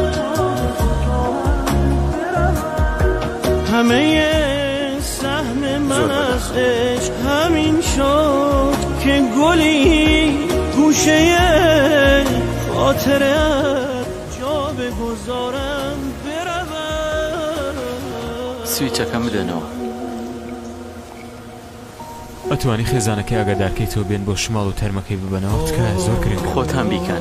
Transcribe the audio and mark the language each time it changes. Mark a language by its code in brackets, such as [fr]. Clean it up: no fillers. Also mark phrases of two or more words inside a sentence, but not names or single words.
[fa] همه سهم من از عشق همین شد که گلی گوشه خاطرت جا بگذارم بروم. [ckb] سویچەکەم بدەنەوە. ئەتوانی خێزانەکەی ئاگادارکەی تۆ بێن بۆ شماڵ و تەرمەکەی ببەنەوە تکایە زۆر گرنگە. خۆتان بیکەن.